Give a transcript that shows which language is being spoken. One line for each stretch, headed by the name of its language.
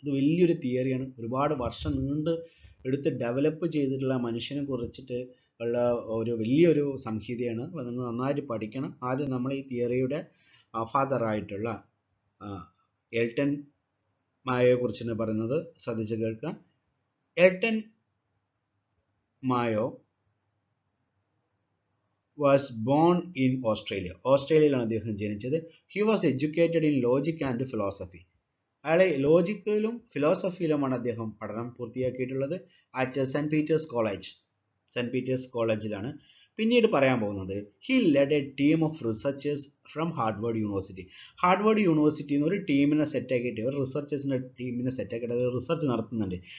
Malayalam: ഇത് വലിയൊരു തിയറിയാണ്, ഒരുപാട് വർഷം നീണ്ട് എടുത്ത് ഡെവലപ്പ് ചെയ്തിട്ടുള്ള മനുഷ്യനെ കുറിച്ചിട്ട് ഉള്ള ഒരു വലിയൊരു സംഹിതയാണ്. അപ്പോൾ നിങ്ങൾ നന്നായിട്ട് പഠിക്കണം. ആദ്യം നമ്മൾ ഈ തിയറിയുടെ ഫാദറായിട്ടുള്ള എൽട്ടൺ മായോയെ കുറിച്ചാണ് പറയുന്നത്, ശ്രദ്ധിച്ച് കേൾക്കുക.
English: Elton Mayo was born in Australia.
Malayalam: ഓസ്ട്രേലിയയിലാണ് അദ്ദേഹം ജനിച്ചത്.
English: He was educated in logic and philosophy.
Malayalam: അയാളെ ലോജിക്കിലും ഫിലോസഫിയിലുമാണ് അദ്ദേഹം പഠനം പൂർത്തിയാക്കിയിട്ടുള്ളത്
English: At Saint Peter's College.
Malayalam: Cent Peter's കോളേജിലാണ്. പിന്നീട് പറയാൻ പോകുന്നത്
English: He led a team of researchers from Harvard University.
Malayalam: ഹാർഡ്വേർഡ് യൂണിവേഴ്സിറ്റിയിൽ നിന്ന് ഒരു ടീമിനെ സെറ്റാക്കിയിട്ട്, ഒരു റിസർച്ചേഴ്സിൻ്റെ ടീമിനെ സെറ്റാക്കിയിട്ട് റിസർച്ച് നടത്തുന്നുണ്ട്.